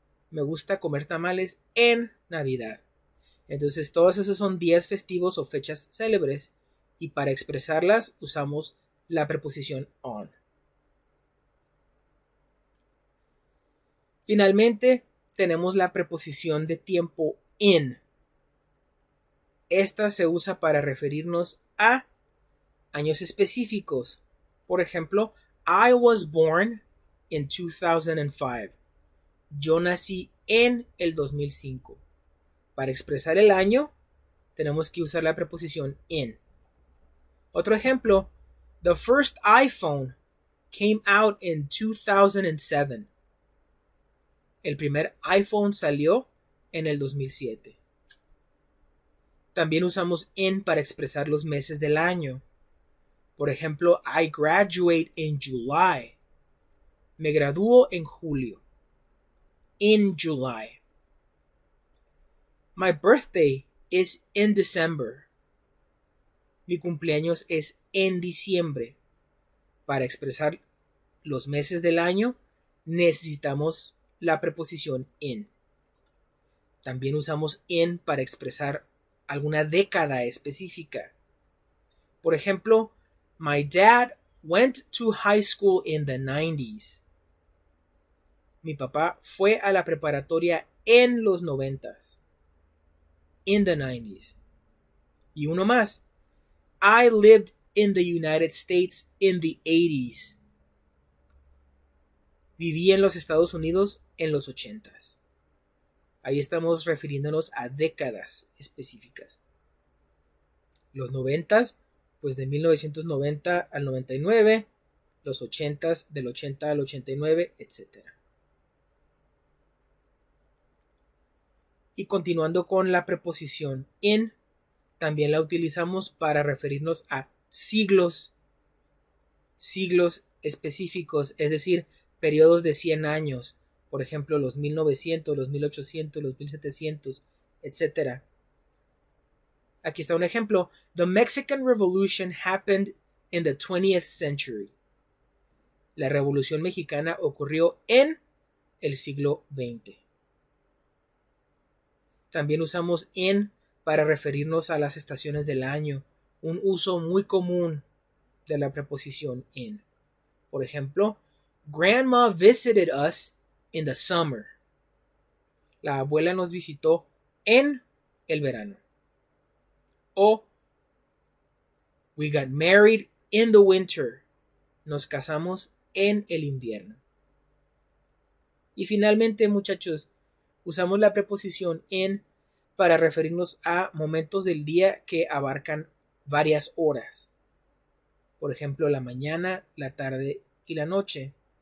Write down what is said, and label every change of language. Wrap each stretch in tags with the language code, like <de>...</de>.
<es>Me gusta comer tamales en Navidad. Entonces todos esos son días festivos o fechas célebres y para expresarlas usamos la preposición on. Finalmente tenemos la preposición de tiempo in. Esta se usa para referirnos a años específicos. Por ejemplo,</es> <en>I was born in 2005.</en> <es>Yo nací en el 2005. Para expresar el año, tenemos que usar la preposición in. Otro ejemplo,</es> <en>the first iPhone came out in 2007.</en> <es>El primer iPhone salió en el 2007. También usamos in para expresar los meses del año. Por ejemplo,</es> <en>I graduate in July.</en> <es>Me gradúo en julio.</es> <en>In July. My birthday is in December.</en> <es>Mi cumpleaños es en diciembre. Para expresar los meses del año, necesitamos la preposición in. También usamos in para expresar alguna década específica. Por ejemplo,</es> <en>my dad went to high school in the 90s.</en> <es>Mi papá fue a la preparatoria en los 90s.</es> <en>In the 90s.</en> <es>Y uno más.</es> <en>I lived in the United States in the 80s.</en> <es>Viví en los Estados Unidos en los 80s. Ahí estamos refiriéndonos a décadas específicas. Los 90s, pues de 1990 al 99, los 80s del 80 al 89, etc. Y continuando con la preposición in, también la utilizamos para referirnos a siglos específicos, es decir, periodos de 100 años, por ejemplo, los 1900, los 1800, los 1700, etc. Aquí está un ejemplo.</es> <en>The Mexican Revolution happened in the 20th century.</en> <es>La Revolución Mexicana ocurrió en el siglo XX. También usamos in para referirnos a las estaciones del año, un uso muy común de la preposición in. Por ejemplo,</es> <en>Grandma visited us in the summer.</en> <es>La abuela nos visitó en el verano. O</es> <en>we got married in the winter.</en> <es>Nos casamos en el invierno. Y finalmente, muchachos, usamos la preposición in para referirnos a momentos del día que abarcan varias horas. Por ejemplo, la mañana, la tarde y la noche.</es>